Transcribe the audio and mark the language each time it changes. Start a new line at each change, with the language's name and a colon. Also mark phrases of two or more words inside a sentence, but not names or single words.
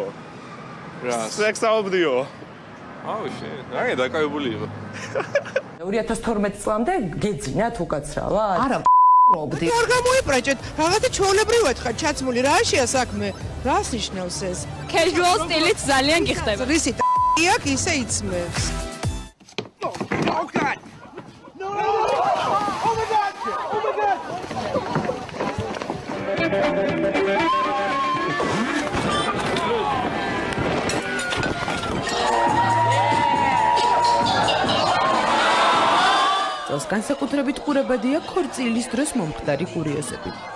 Georgian: რას? სექსაობდიო. აუ შე, რა დაკავებული იყო. 2012 წლამდე გეძინათ უკაცრავად? არა არ გამოიპრაჭეთ, რაღაცა ჩვეულებრივად ხარ ჩაცმული, რაშია საქმე? რას ნიშნავს ეს? Casual სტილით ძალიან გიხდება. რისი აქ ისე იცმევს.
English: Oh god. No! Oh my god! Oh my god!
Georgian: წელს განსაკუთრებით ყურებადია ქორწილის დროს მომხდარი კურიოზები.